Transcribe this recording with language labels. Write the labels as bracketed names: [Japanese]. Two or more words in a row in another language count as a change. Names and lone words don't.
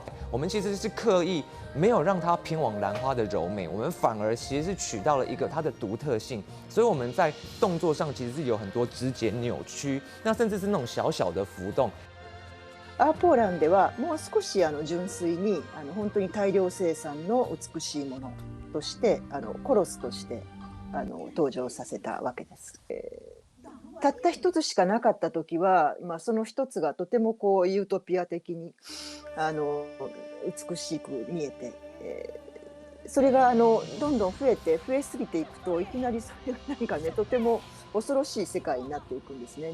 [Chinese] 我们其实是刻意没有让它偏往兰花的柔美，我们反而其实是取到了一个它的独特性，所以我们在动作上其实是有很多肢节扭曲，那甚至是那种小小的浮动。 [Japanese] アーポーランではもう少し純粋に本当に大量生産の美しいものとしてコロスとして登場させたわけです。たった一つしかなかった時は、その一つがとてもこうユートピア的に美しく見えて、それがどんどん増えすぎていくといきなりそれが何かねとても恐ろしい世界になっていくんですね。